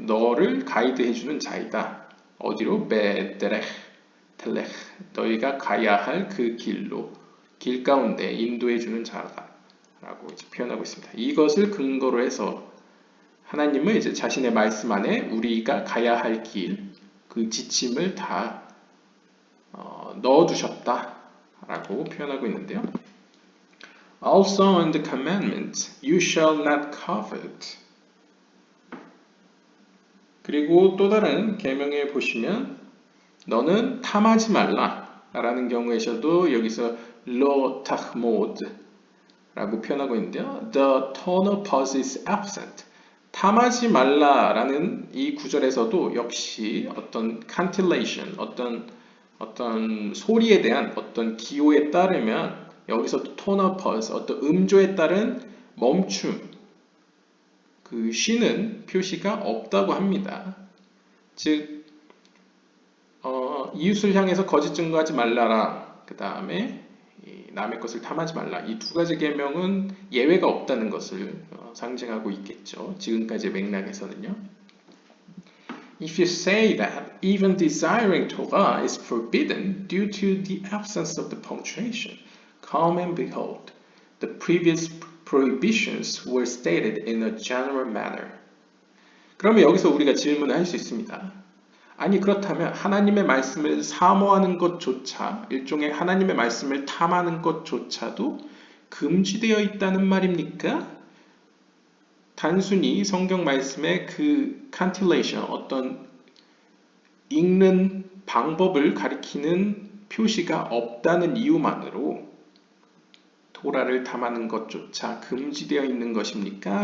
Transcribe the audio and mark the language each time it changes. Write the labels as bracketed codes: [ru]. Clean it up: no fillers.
[ko] 너를 가이드해주는 자이다. 어디로? 베데레 텔레 너희가 가야 할 그 길로 길 가운데 인도해주는 자다라고 이제 표현하고 있습니다. 이것을 근거로 해서 하나님은 이제 자신의 말씀 안에 우리가 가야 할 길, 그 지침을 다 넣어두셨다라고 표현하고 있는데요. [en] Also in the commandment, you shall not covet. [ko] 그리고 또 다른 계명에 보시면 너는 탐하지 말라 라는 경우에서도 여기서 [he] lo tahmod [ko] 라고 표현하고 있는데요. [en] The tonal pause is absent. [ko] 탐하지 말라라는 이 구절에서도 역시 어떤 cantillation, 어떤 소리에 대한 어떤 기호에 따르면 여기서도 tonal pause, 어떤 음조에 따른 멈춤, 그 쉬는 표시가 없다고 합니다. 즉 이웃을 향해서 거짓 증거하지 말라라. 그 다음에 남의 것을 탐하지 말라. 이 두 가지 계명은 예외가 없다는 것을 상징하고 있겠죠. 지금까지의 맥락에서는요. [en] If you say that even desiring Torah is forbidden due to the absence of the punctuation, come and behold, the previous prohibitions were stated in a general manner. [ko] 그러면 여기서 우리가 질문을 할 수 있습니다. 아니 그렇다면 하나님의 말씀을 사모하는 것조차 일종의 하나님의 말씀을 탐하는 것조차도 금지되어 있다는 말입니까? 단순히 성경 말씀의 그 cantillation, 어떤 읽는 방법을 가리키는 표시가 없다는 이유만으로 토라를 탐하는 것조차 금지되어 있는 것입니까?